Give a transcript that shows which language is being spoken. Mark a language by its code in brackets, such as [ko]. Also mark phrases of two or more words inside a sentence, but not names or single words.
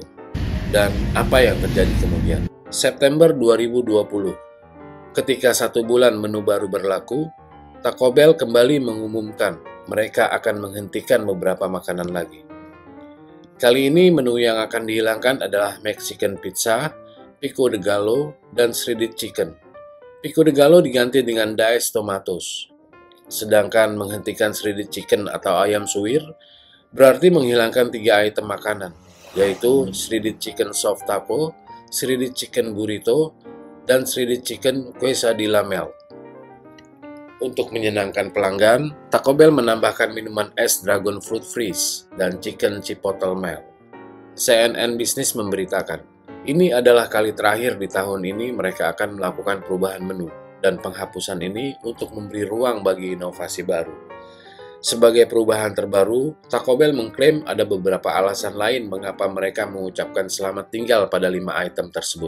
[id] Dan apa yang terjadi kemudian? September 2020. Ketika 1 bulan menu baru berlaku, Taco Bell kembali mengumumkan mereka akan menghentikan beberapa makanan lagi. Kali ini menu yang akan dihilangkan adalah Mexican Pizza, Pico de Gallo, dan Shredded Chicken. Pico de Gallo diganti dengan Diced Tomatoes. Sedangkan menghentikan Shredded Chicken atau ayam suwir berarti menghilangkan 3 item makanan, yaitu Shredded Chicken Soft Taco, Shredded Chicken Burrito, dan Shredded Chicken Quesadilla Melt. Untuk menyenangkan pelanggan, Taco Bell menambahkan minuman es Dragon Fruit Freeze dan Chicken Chipotle Melt. CNN Business memberitakan, ini adalah kali terakhir di tahun ini mereka akan melakukan perubahan menu, dan penghapusan ini untuk memberi ruang bagi inovasi baru. Sebagai perubahan terbaru, Taco Bell mengklaim ada beberapa alasan lain mengapa mereka mengucapkan selamat tinggal pada 5 item tersebut.